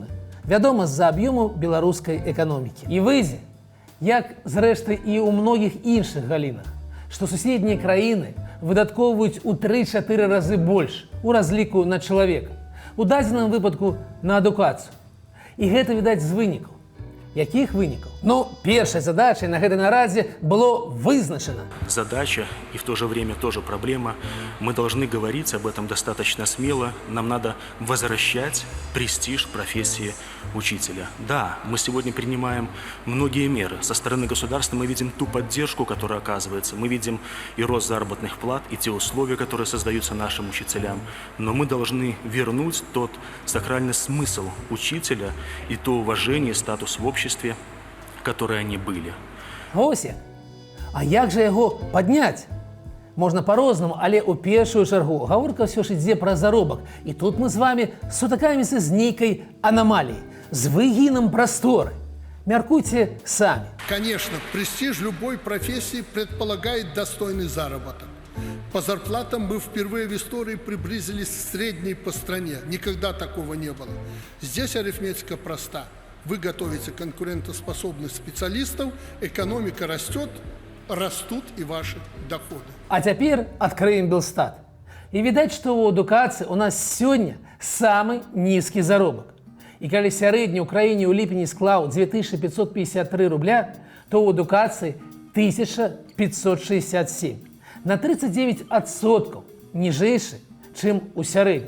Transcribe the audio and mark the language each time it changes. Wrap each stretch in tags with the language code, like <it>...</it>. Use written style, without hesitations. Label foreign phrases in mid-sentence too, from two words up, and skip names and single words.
<be>Вядома, з-за аб'ёму беларускай эканомікі. І выйдзе, як зрэшты і ў многіх іншых галінах, што суседнія краіны выдаткоўваюць у 3-4 разы больш у разліку на чалавека, у дадзеным выпадку на адукацыю. І гэта відаць з вынікаў. Якіх вынікаў? Ну, першай задачай на гэтай нарадзе было вызначена.</be> <ru>Задача и в то же время тоже проблема. Мы должны говорить об этом достаточно смело. Нам надо возвращать престиж профессии учителя. Да, мы сегодня принимаем многие меры. Со стороны государства мы видим ту поддержку, которая оказывается. Мы видим и рост заработных плат, и те условия, которые создаются нашим учителям. Но мы должны вернуть тот сакральный смысл учителя и то уважение, статус в обществе, которые они были.</ru> <be>Ось як. А як жа яго падняць? Можна па-рознаму, але ў першую чаргу гаворка ўсё ж ідзе пра заробак. І тут мы з вамі сутыкаемся з нейкай анамаліяй, з выгінам прасторы. Мяркуйце самі.</be> <ru>Конечно, престиж любой профессии предполагает достойный заработок. По зарплатам мы впервые в истории приблизились к средней по стране. Никогда такого не было. Здесь арифметика проста. Вы готовите конкурентоспособных специалистов, экономика растет, растут и ваши доходы.</ru> <be>А цяпер адкрыем Белстат. І відаць, што ў адукацыі у нас сёння самы нізкі заробак. І калі сярэдні ў краіне ў ліпені склаў 2553 рубля, то ў адукацыі 1567. На 39% ніжэйшы, чым у сярэднім.</be>